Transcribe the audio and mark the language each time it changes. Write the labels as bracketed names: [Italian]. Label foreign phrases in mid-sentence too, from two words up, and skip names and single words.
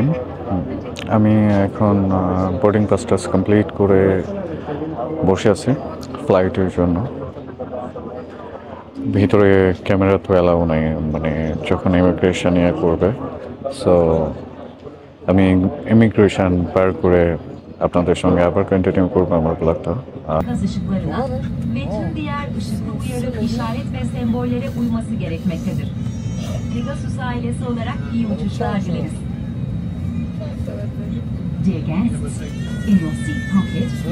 [Bangla] আমি এখন [English] boarding passtas complete [Bangla] করে বসে আছি ফ্লাইটের জন্য। ভিতরে ক্যামেরা তো অ্যালাউ নাই, যখন ইমিগ্রেশন করবে। সো আমি ইমিগ্রেশন পার করে আপনাদের সঙ্গে আবার কন্টিনিউ করবো আমার ব্লগটা। [Turkish] Gaz ışıklarına ve tüm diğer ışıklı uyarı, işaret ve sembollere uyması gerekmektedir. Pegasus ailesi olarak iyi uçuşlar dileriz. [English] Dear guests, in your seat pocket,